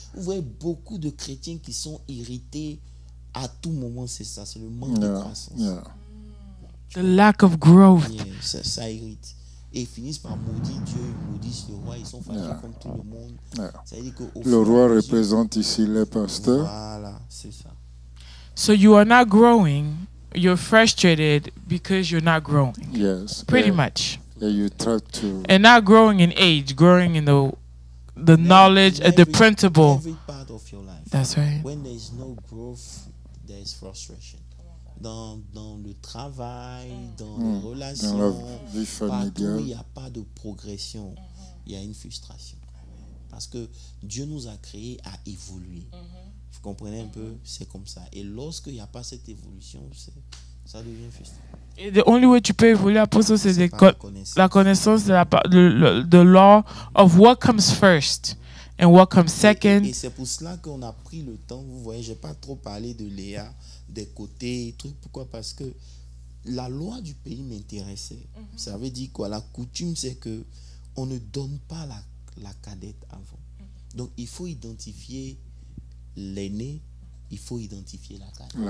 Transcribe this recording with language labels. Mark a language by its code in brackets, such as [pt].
[fr] Vous voyez beaucoup de chrétiens qui sont irrités à tout moment, c'est ça, c'est le manque de [en] Yeah. [fr] croissance. [en] Yeah. [fr] spirituel. [en] lack of growth. [fr] Yeah, ça irrite. Et ils finissent par maudire Dieu, ils maudissent le roi, ils sont fâchés comme tout le monde. Ça veut dire qu'au Le roi représente ici les pasteurs. Voilà, c'est ça. [en] So you are not growing. You're frustrated because you're not growing. Yes. Pretty much. And you try to. And not growing in age, growing in the knowledge and the principle. Every part of your life. That's right. When there is no growth, there is frustration. [fr] Dans le travail, dans les relations, Dans la vie partout où il familiale. n'y a pas de progression, il y a une frustration. Parce que Dieu nous a créés à évoluer. Vous comprenez un peu? C'est comme ça. Et lorsqu'il n'y a pas cette évolution, ça devient frustrant. Et [en] the only way [fr] tu peux évoluer, apostle, c'est C'est de par la connaissance. la connaissance de [en] the law of what comes first and what comes second. [fr] Et c'est pour cela qu'on a pris le temps. Vous voyez, je n'ai pas trop parlé de Léa, des côtés, trucs. Pourquoi? Parce que la loi du pays m'intéressait. Ça veut dire quoi? La coutume, c'est que on ne donne pas la cadette avant. Donc, il faut identifier l'aîné, il faut identifier la cadette.